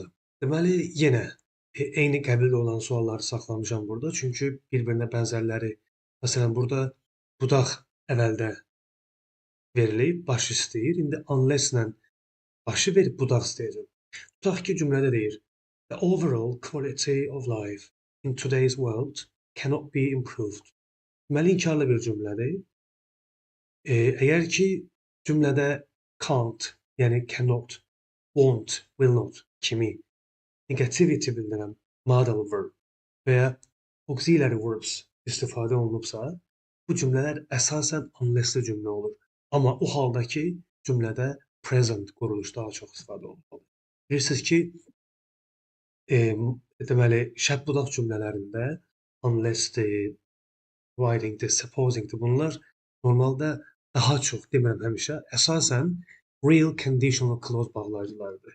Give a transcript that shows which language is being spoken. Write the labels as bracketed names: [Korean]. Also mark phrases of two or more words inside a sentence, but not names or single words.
[Azerbaijani] Deməli, yenə eyni qəbildə olan sualları saxlamışam burada. Çünki bir-birinə bənzərləri, məsələn, burada budaq əvvəldə verilib, baş istəyir. İndi unless-lə başı verib budaq istəyəcəm. Tutaq ki, cümlədə deyir: [English] The overall quality of life in today's world cannot be improved. [Azerbaijani] Deməli, inkarlı bir cümlədir. Əgər ki, cümlədə can't, yəni [English] cannot, won't, will not [Azerbaijani] kimi negativity bildirən [English] modal verb [Azerbaijani] və ya [English] auxiliary verbs [Azerbaijani] istifadə olunubsa, bu cümlələr əsasən unless-li cümlə olur. Amma o halda ki, cümlədə present quruluş daha çox istifadə olunmalıdır. Bilirsiniz ki, deməli, şərt budaq cümlələrində unless-dir, providing-dir, supposing-dir, bunlar normalda daha çox, demirəm həmişə, əsasən [English] real conditional clause [Azerbaijani] bağlayıcılardır.